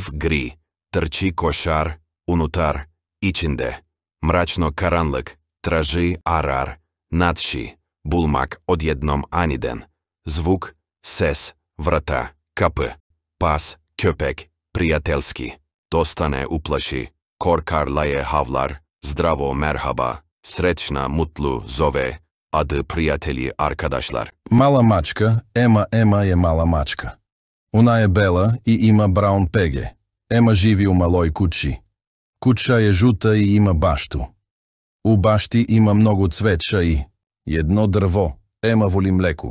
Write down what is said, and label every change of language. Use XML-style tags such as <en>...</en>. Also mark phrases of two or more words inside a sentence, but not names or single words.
<sr>gri, trči koşar, unutar, içinde, mračno karanlık, traži, arar, naći, bulmak, odjednom aniden, zvuk, ses, vrata, kapı, pas, köpek, prijateljski, dostane, uplaši, korkar, laje, havlar, zdravo, merhaba, srećna, mutlu, zove, adı, prijatelji, arkadaşlar. Mala mačka, Ema je mala mačka. Ona je bela i ima braun pege. Ema živi u maloj kući. Kuća je žuta i ima baštu. U bašti ima mnogo cveća i jedno drvo. Ema voli mleku.</sr>